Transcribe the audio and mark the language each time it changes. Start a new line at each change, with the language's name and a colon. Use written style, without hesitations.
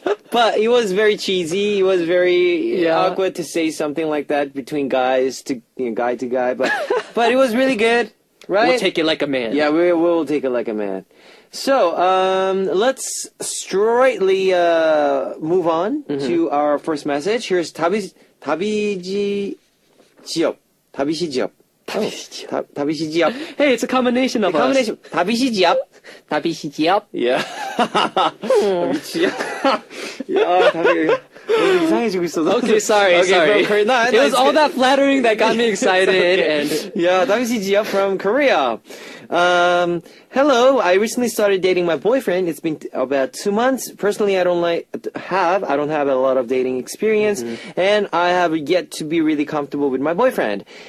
English: But it was very cheesy. It was very awkward to say something like that between guys to guy to guy. But it was really good, right? We'll take it like a man. Yeah, we'll take it like a man. So let's straightly move on to our first message. Here's 다비지 지엽. 다비시 지엽. 다비시 지엽. Hey, it's a combination of us. 다비시 지엽. 다비시 지엽. Yeah.
Korean: 미치야. 야, 다비 너무 이상해지고 있어.
English: Okay, sorry. It was all that flattering that got me excited. And yeah, 다비시 지엽 from Korea. Hello, I recently started dating my boyfriend. It's been about 2 months. Personally, I don't have a lot of dating experience, and I have yet to be really comfortable with my boyfriend.